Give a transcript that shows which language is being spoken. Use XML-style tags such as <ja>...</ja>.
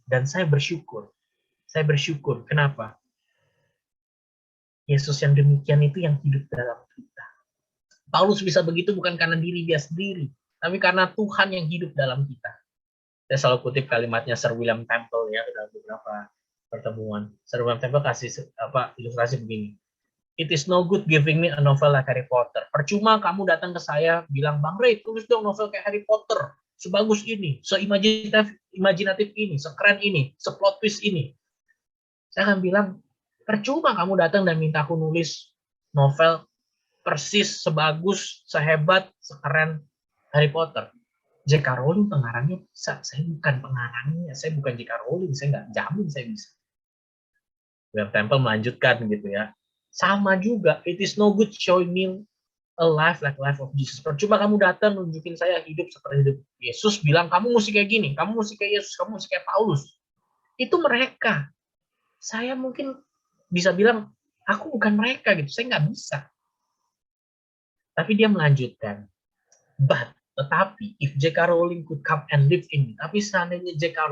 <id>Dan saya bersyukur. Saya bersyukur. Kenapa? Yesus yang demikian itu yang hidup dalam kita. Paulus bisa begitu bukan karena diri dia sendiri, tapi karena Tuhan yang hidup dalam kita. Saya selalu kutip kalimatnya Sir William Temple ya dalam beberapa pertemuan. Sir William Temple kasih ilustrasi begini.</id> <en>It is no good giving me a novel like Harry Potter.</en> <id>Percuma kamu datang ke saya bilang, Bang Ray, tulis dong novel kayak Harry Potter. Sebagus ini, seimajinatif ini, sekeren ini, seplot twist ini. Saya akan bilang, percuma kamu datang dan minta aku nulis novel persis sebagus, sehebat, sekeren Harry Potter. J.K. Rowling pengarangnya bisa. Saya bukan pengarangnya, saya bukan J.K. Rowling, saya nggak jamin saya bisa. William Temple melanjutkan gitu ya. Sama juga,</id> <en>it is no good showing me a life like life of Jesus.</en> <id>Percuma kamu datang nunjukin saya hidup seperti hidup Yesus, bilang kamu mesti kayak gini, kamu mesti kayak Yesus, kamu mesti kayak Paulus. Itu mereka. Saya mungkin bisa bilang, aku bukan mereka gitu, saya nggak bisa. Tapi dia melanjutkan, tetapi if J.K.</id> <en>Rowling could come and live in me,</en> <id>tapi seandainya</id> <en>J.K.</en>